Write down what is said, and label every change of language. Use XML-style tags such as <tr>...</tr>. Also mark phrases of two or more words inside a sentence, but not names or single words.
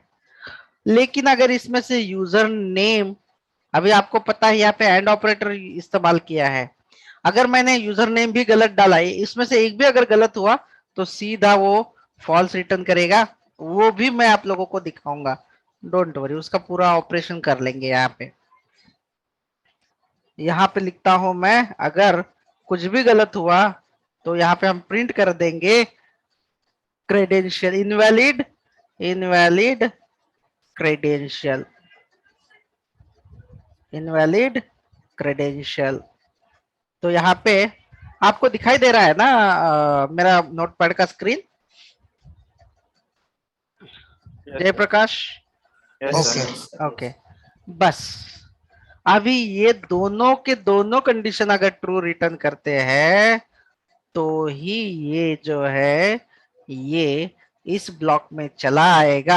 <hi>लेकिन अगर इसमें से</hi> <en>user name,</en> <hi>अभी आपको पता है यहाँ पे</hi> <en>AND operator</en> <hi>इस्तेमाल किया है, अगर मैंने</hi> <en>user name</en> <hi>भी गलत डाला है, इसमें से एक भी अगर गलत हुआ तो सीधा वो</hi> <en>false return</en> <hi>करेगा, वो भी मैं आप लोगों को दिखाऊंगा,</hi> <en>don't worry,</en> <hi>उसका पूरा ऑपरेशन कर लेंगे। यहाँ पे लिखता हूं मैं, अगर कुछ भी गलत हुआ तो यहाँ पे हम प्रिंट कर देंगे</hi> <en>credential, invalid, invalid credential, invalid credential।</en> <hi>तो यहाँ पे आपको दिखाई दे रहा है ना मेरा नोटपैड का स्क्रीन जयप्रकाश? ओके ओके, बस अभी ये दोनों के दोनों कंडीशन अगर</hi> <en>true return</en> <hi>करते हैं तो ही ये जो है ये इस ब्लॉक में चला आएगा।</hi>